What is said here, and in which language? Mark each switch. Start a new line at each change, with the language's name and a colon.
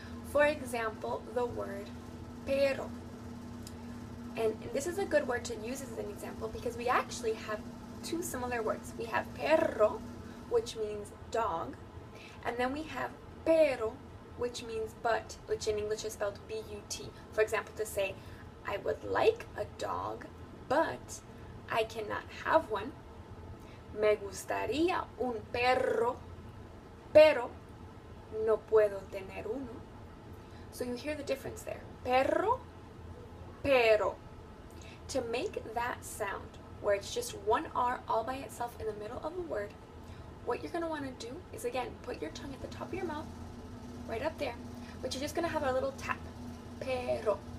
English: For example, the word pero. And this is a good word to use as an example because we actually have two similar words. We have perro, which means dog, and then we have pero, which means but, which in English is spelled B-U-T. For example, to say, I would like a dog, but I cannot have one.
Spanish: Me gustaría un perro, pero no puedo tener uno.
English: So you hear the difference there. Perro, pero. To make that sound, where it's just one R all by itself in the middle of a word, what you're going to want to do is, again, put your tongue at the top of your mouth, right up there, but you're just going to have a little tap. Pero.